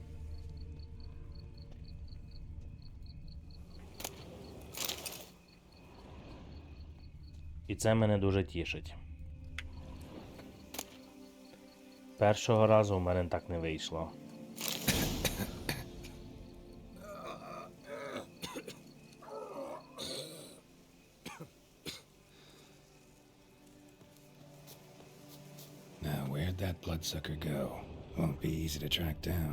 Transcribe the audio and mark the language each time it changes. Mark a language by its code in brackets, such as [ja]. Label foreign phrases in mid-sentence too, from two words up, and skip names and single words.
[uk] І це мене дуже тішить. Першого разу у мене так не вийшло. [en] Now, where'd that bloodsucker go? Won't be easy to track down.